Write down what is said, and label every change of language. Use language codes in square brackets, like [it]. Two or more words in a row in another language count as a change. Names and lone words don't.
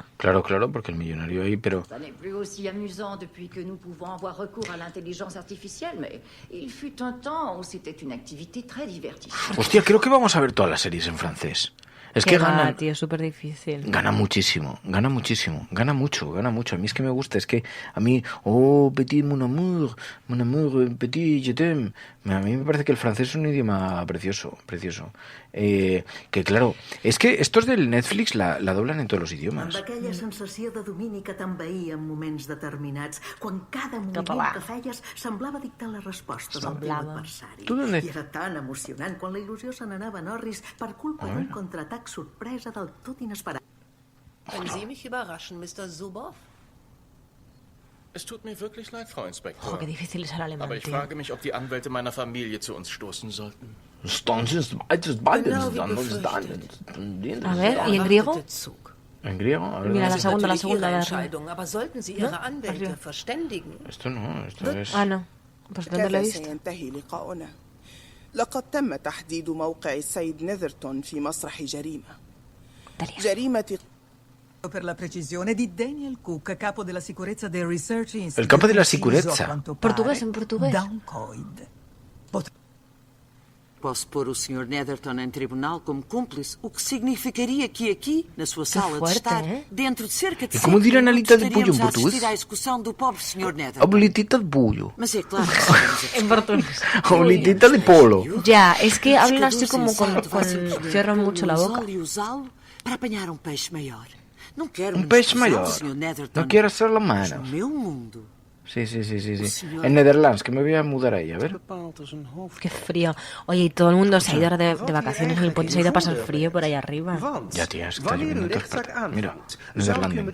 [es] Claro, porque el millonario ahí, pero... Hostia, creo que vamos a ver todas las series en francés. Es que gana, tío, es súper difícil. Gana muchísimo, gana mucho. A mí es que me gusta, es que a mí, [fr] petit mon amour, petit je t'aime. [es] A mí me parece que el francés es un idioma precioso. Que claro, és que estos del Netflix la doblan en todos los idiomes. [ca] Amb aquella sensació de domini que t'envaïa en moments determinats, quan cada moviment que feies semblava dictar la resposta del teu adversari. I era tan emocionant quan la il·lusió se n'anava en orris per culpa d'un contraatac sorpresa del tot inesperat. [de] Können Sie mich überraschen, Mr. Zuboff? Es tut mir wirklich leid, Frau Inspektor. [es] Qué difícil es el alemán, [de] Aber ich frage mich, ob die Anwälte meiner Familie zu uns stoßen sollten. [es] A ver, ¿y en griego? ¿En griego? A ver, mira, la segunda. [de] Aber sollten Sie Ihre Anwälte verständigen? [es] Esto no, esto es... no. Pues ¿dónde lo he visto? [ar] لقد تم تحديد موقع السيد نيذرتون في مسرح جريمة [it] Per la precisione di Daniel Cook, capo della sicurezza del Research Institute. Il capo della sicurezza. [pt] Português em português. Downcoid. Posso pôr o Sr. Netherton em tribunal como cúmplice, o que significaria que aqui, na sua sala de estar, dentro de cerca de 5 minutos, estaríamos a assistir à execução do pobre Sr. Netherton. Oblitita de pollo. Mas é claro. [es] En portugués. Oblitita de polo. Ya, es que hablan así como con cierran mucho la boca. [pt] E usá-lo para apanhar peixe maior. [es] Un pez mayor. No quiero hacerlo menos. Sí. En Netherlands, que me voy a mudar ahí, a ver. Qué frío. Oye, y todo el mundo se ha ido de vacaciones en el puente, se ha ido a pasar frío por ahí arriba. Ya, tía, es que está lloviendo todas partes. Mira, Netherlands.